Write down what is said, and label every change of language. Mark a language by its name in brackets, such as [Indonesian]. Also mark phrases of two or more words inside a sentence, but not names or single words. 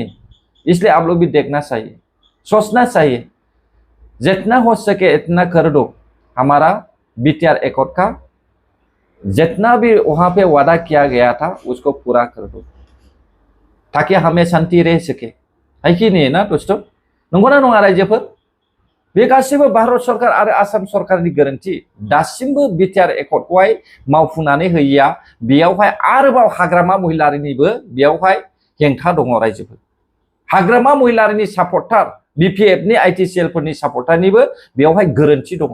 [Hindi] इसलिए आप लोग भी देखना चाहिए, सोचना चाहिए, जितना हो सके इतना कर दो। हमारा बीटीआर एकॉर्ड का जितना भी वहां पे वादा किया गया था उसको पूरा कर दो, ताकि हमें शांति रह सके। है कि नहीं ना दोस्तों? [Bodo] नंगौना नङा रायजोफोर? बे गासिबो भारत सरकार आरो आसाम सरकारनि गोरोन्थि। दासिमबो बीटीआर एकॉर्डखौहाय मावफुंनानै होयैया, बेयावहाय आरोबाव हाग्रामा महिलारिनिबो बेयावहाय हेंथा दङ रायजोफोर। हाग्रामा महिलारिनि सापर्टार, बीपीएफनि आईटीसीएल फोरनि सापर्टारनिबो बेयावहाय गोरोन्थि दङ।